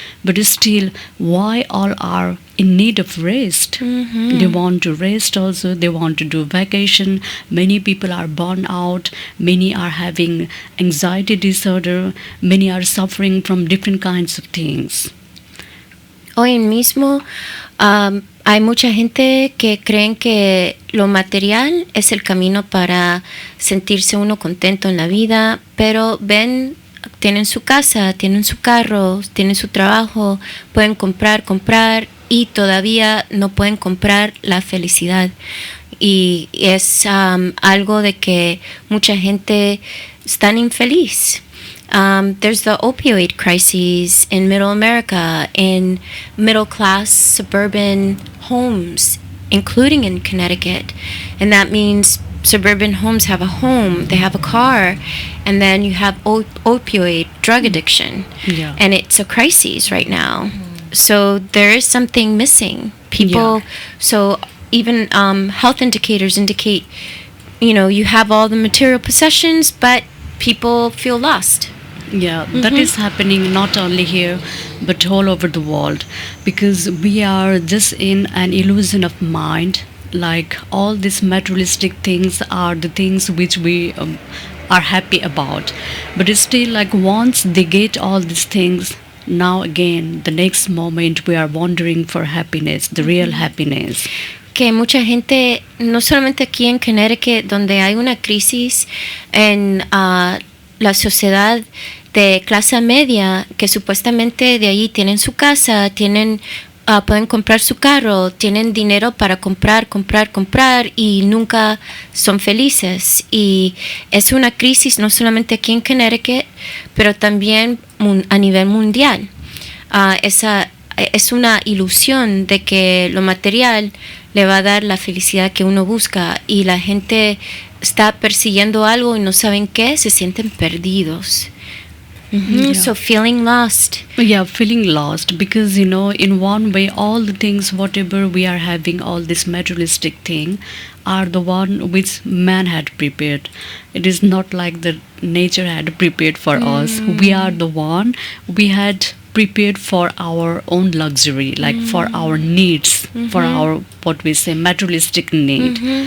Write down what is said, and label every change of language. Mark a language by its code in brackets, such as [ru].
[en] But still, why all are in need of rest? They want to rest also, they want to do vacation. Many people are burned out, many are having anxiety disorder, many are suffering from different kinds of things. [es] Hoy mismo hay mucha gente que creen que lo material es el camino para sentirse uno contento en la vida, pero ven, tienen su casa, tienen su carro, tienen su trabajo, pueden comprar, y todavía no pueden comprar la felicidad. Y es algo de que mucha gente está infeliz. [en] There's the opioid crises in middle America, in middle class suburban homes, including in Connecticut. And that means suburban homes have a home, they have a car, and then you have opioid drug addiction. Yeah. And it's a crisis right now. So there is something missing. People, so even health indicators indicate, you have all the material possessions, but people feel lost. Yeah, that is happening not only here, but all over the world, because we are just in an illusion of mind. Like all these materialistic things are the things which we are happy about, but it's still like once they get all these things, now again the next moment we are wandering for happiness, the real happiness. [es] Que mucha gente, no solamente aquí en Connecticut, donde hay una crisis en la sociedad de clase media, que supuestamente de ahí tienen su casa, tienen pueden comprar su carro, tienen dinero para comprar y nunca son felices. Y es una crisis no solamente aquí en Connecticut, pero también a nivel mundial. Es una ilusión de que lo material le va a dar la felicidad que uno busca, y la gente está persiguiendo algo y no saben qué, se sienten perdidos. [en] Yeah. So feeling lost. Yeah, feeling lost because, in one way, all the things, whatever we are having, all this materialistic thing, are the one which man had prepared. It is not like the nature had prepared for us. We are the one we had prepared for our own luxury, like for our needs, for our, what we say, materialistic need.